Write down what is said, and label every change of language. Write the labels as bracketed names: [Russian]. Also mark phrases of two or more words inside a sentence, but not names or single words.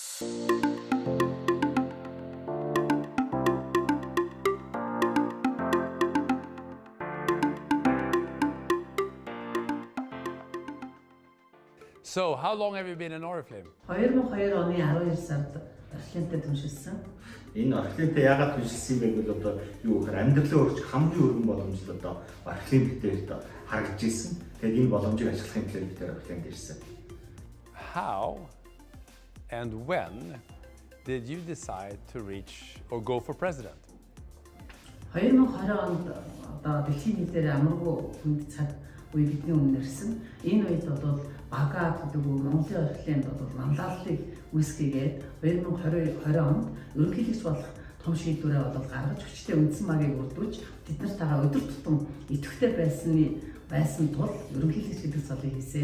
[English] So, how long have you been in Oriflame? [Mongolian] 2002 оны 12 сард Oriflameтэй түншилсэн. Энэ Oriflameтэй яагаад түншилсэн бэ гэвэл одоо юу гэхээр амьдралын өөрчлөлт хамгийн өргөн боломжтой одоо Oriflame битэрт харагдж ирсэн. Тэгээд энэ боломжийг ашиглахын төлөө бид Oriflameд ирсэн. [English] How and when did you decide to reach or go for president? [Mongolian] 2020 онд одоо дэлхийн нийтээр амаргүй хүнд цаг үе бидний өмнө ирсэн. Энэ үед бол бага гэдэг үг Монголын Oriflameд бол манлайллыг үүсгэгээд 2020 онд ерөнхийлөгч болох том шийдвэрээ бол гаргаж хүчтэй үндсэн багийг өрдүүлж бид нартайгаа өдөр тутам идэвхтэй байсан тул ерөнхийлөгч гэдэг цолыг хийсэн.